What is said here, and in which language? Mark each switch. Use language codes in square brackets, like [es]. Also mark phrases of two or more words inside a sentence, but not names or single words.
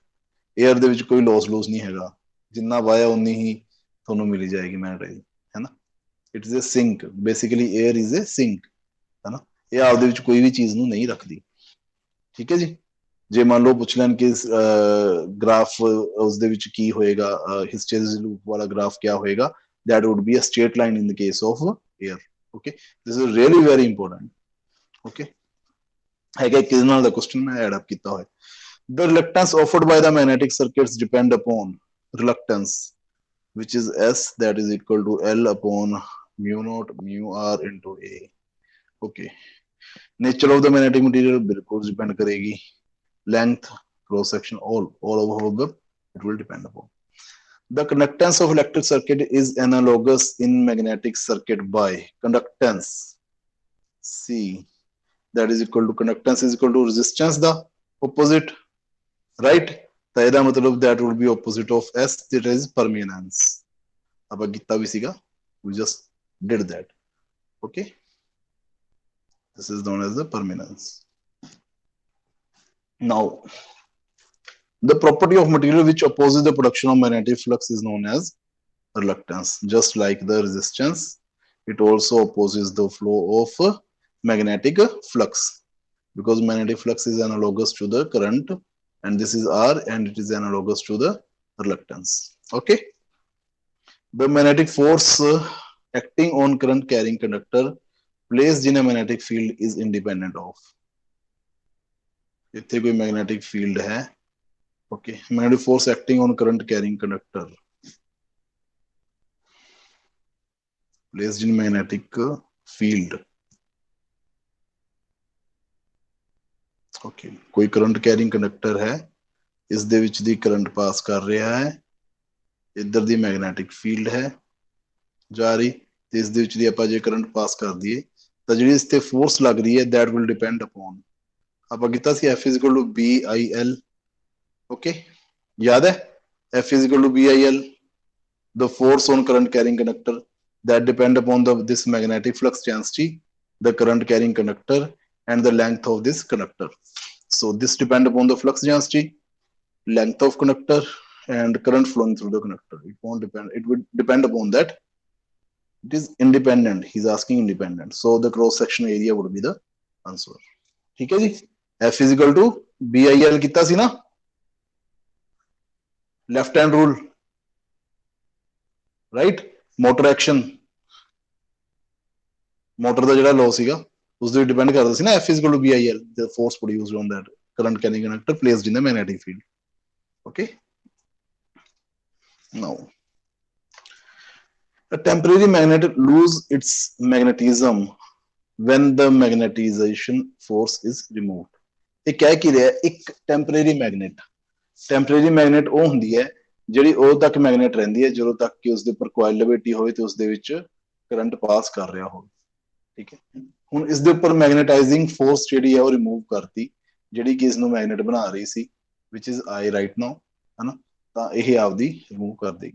[pa] 에ਅਰ ਦੇ ਵਿੱਚ ਕੋਈ ਲੋਸ ਨਹੀਂ ਹੈਗਾ, ਜਿੰਨਾ ਵਾਇਆ ਉਨੀ ਹੀ ਤੁਹਾਨੂੰ ਮਿਲੀ ਜਾਏਗੀ ਮੈਗਨੇਟਾਈਜ਼, ਹੈ ਨਾ। [en] it is a sink, basically air is a sink, [pa] ਹੈ ਨਾ। ਇਹ ਆਪਦੇ ਵਿੱਚ ਕੋਈ ਵੀ ਚੀਜ਼ ਨੂੰ ਨਹੀਂ ਰੱਖਦੀ, ਠੀਕ ਹੈ ਜੀ। ਜੇ ਮੰਨ ਲਓ ਪੁੱਛ ਲੈਣ ਕਿ ਗ੍ਰਾਫ ਉਸਦੇ ਵਿੱਚ ਕੀ ਹੋਏਗਾ, [en] hysteresis loop [pa] ਵਾਲਾ ਗ੍ਰਾਫ ਕਿਆ ਹੋਏਗਾ, [en] that would be a straight line in the case of air. Okay, this is really very important. [pa] Okay, ਹੈਗਾ ਕਿਸ ਨਾਲ ਦਾ ਕੁਐਸਚਨ ਮੈਂ [en] add up [pa] ਕੀਤਾ ਹੋਇਆ। [en] The reluctance offered by the magnetic circuits depend upon reluctance, which is S, that is equal to L upon mu naught mu R into A. Okay, nature of the magnetic material [hi] बिल्कुल डिपेंड करेगी, [en] length, cross section, all of the it will depend upon. The conductance of electric circuit is analogous in magnetic circuit by conductance C, that is equal to conductance is equal to resistance, the opposite, right? [pa] ਤਾਂ ਇਹਦਾ ਮਤਲਬ [en] that would be opposite of S, that is permeance. [pa] ਆਪਾਂ ਕੀਤਾ ਵੀ ਸੀਗਾ, [en] we just did that. Okay, this is known as the permeance. Now the property of material which opposes the production of magnetic flux is known as reluctance. Just like the resistance, it also opposes the flow of magnetic flux, because magnetic flux is analogous to the current, and this is R, and it is analogous to the reluctance. Okay, the magnetic force acting on current carrying conductor placed in a magnetic field is independent of, [hi] इतने कोई [en] magnetic field है, okay, magnetic force acting on current carrying conductor placed in magnetic field [pa] ਓਕੇ, ਕੋਈ [en] current carrying conductor [pa] ਹੈ, ਇਸ ਦੇ ਵਿੱਚ ਦੀ [en] current pass [pa] ਕਰ ਰਿਹਾ ਹੈ, ਇੱਧਰ ਦੀ [en] magnetic field [pa] ਹੈ ਜਾ ਰਹੀ, ਤੇ ਇਸ ਦੇ ਵਿੱਚ ਦੀ ਆਪਾਂ ਜੇ [en] current pass [pa] ਕਰ ਦਈਏ ਤਾਂ ਜਿਹੜੀ ਇਸ ਤੇ ਫੋਰਸ ਲੱਗ ਰਹੀ ਹੈ [en] that will depend upon, [pa] ਆਪਾਂ ਕੀਤਾ ਸੀ [en] F is equal to BIL, [pa] ਓਕੇ ਯਾਦ ਹੈ, [en] F is equal to BIL, the force on current carrying conductor that depend upon this magnetic flux density, the current carrying conductor and the length of this conductor. So this depend upon the flux density, length of conductor and current flowing through the conductor. It won't depend, it would depend upon that. It is independent, he's asking independent, so the cross section area would be the answer. [hi] ठीक है जी, [en] F is equal to BIL [pa] ਕੀਤਾ ਸੀ ਨਾ, [en] left hand rule, right, motor action, motor [pa] ਦਾ ਜਿਹੜਾ law ਸੀਗਾ ਉਸ ਦੇ ਡਿਪੈਂਡ ਕਰਦਾ ਸੀ ਨਾ, [en] F is equal to BIL, the force produced on that current carrying conductor placed in the magnetic field. Okay, now a temporary magnet lose its magnetism when the magnetization force is removed. [pa] ਇਹ ਕਹਿ ਕੀ ਰਿਹਾ, ਇੱਕ [en] temporary magnet [pa] ਉਹ ਹੁੰਦੀ ਹੈ ਜਿਹੜੀ ਉਦੋਂ ਤੱਕ ਮੈਗਨੇਟ ਰਹਿੰਦੀ ਹੈ ਜਦੋਂ ਤੱਕ ਕਿ ਉਸਦੇ ਉੱਪਰ ਕੋਇਲ ਲਪੇਟੀ ਹੋਵੇ ਤੇ ਉਸਦੇ ਵਿੱਚ [en] current pass [pa] ਕਰ ਰਿਹਾ ਹੋਵੇ, ਠੀਕ ਹੈ। ਹੁਣ ਇਸ ਦੇ ਉੱਪਰ [en] magnetizing force [pa] ਜਿਹੜੀ ਹੈ ਉਹ ਰਿਮੂਵ ਕਰਤੀ, ਜਿਹੜੀ ਕਿ ਇਸ ਨੂੰ ਮੈਗਨੇਟ ਬਣਾ ਰਹੀ ਸੀ, [en] which is I write now, [pa] ਹਨਾ, ਤਾਂ ਇਹ ਆਪਦੀ ਰਿਮੂਵ ਕਰ ਦੇਗੀ।